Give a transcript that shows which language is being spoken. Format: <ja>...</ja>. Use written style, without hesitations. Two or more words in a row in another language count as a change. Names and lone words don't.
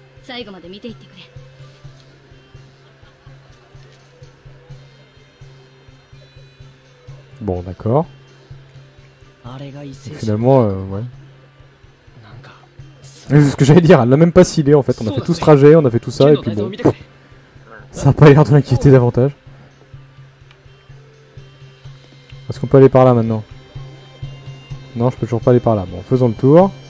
<ja>最後まで見ていってくれ。</ja> <fr>Bon, d'accord.</fr> <ja>あれが異星人</ja> <fr>Finalement, ouais.</fr> <ja>なんか</ja> <fr>C'est ce que j'allais dire, elle l'a même pas scellé en fait. On a fait tout ce trajet, on a fait tout ça, et puis bon. Ça a pas l'air de l'inquiéter davantage. Est-ce qu'on peut aller par là maintenant? Non, je peux toujours pas aller par là. Bon, faisons le tour.</fr>